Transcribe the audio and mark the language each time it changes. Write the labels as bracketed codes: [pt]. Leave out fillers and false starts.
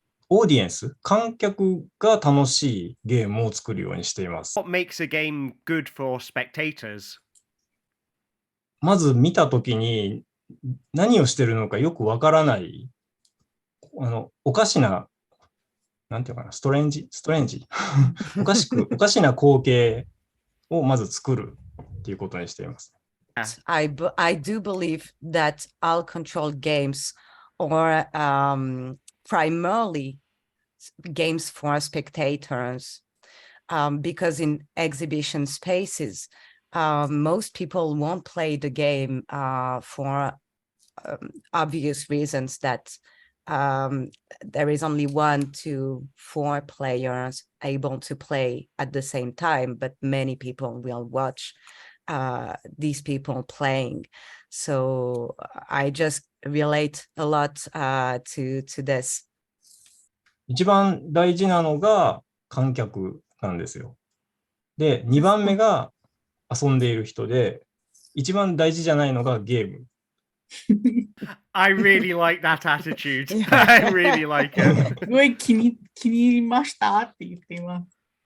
[ja] オーディエンス、観客が楽しいゲームを作るようにしています。 [en] What makes a game good for spectators? [ja] まず見たときに何をしてるのかよくわからない、おかしな、なんていうかな、ストレンジおかしな光景をまず作るっていうことにしています。 [en] I do believe that all control games are primarily games for spectators, because in exhibition spaces, most people won't play the game for obvious reasons that there is only 1 to 4 players able to play at the same time, but many people will watch these people playing. So I just relate a lot to this. [ja] 一番大事なのが観客なんですよ。で、2番目が遊んでいる人で、一番大事じゃないのがゲーム。 [en] I really like that attitude. I really like it. [ja] すごい気に入りましたって言っています。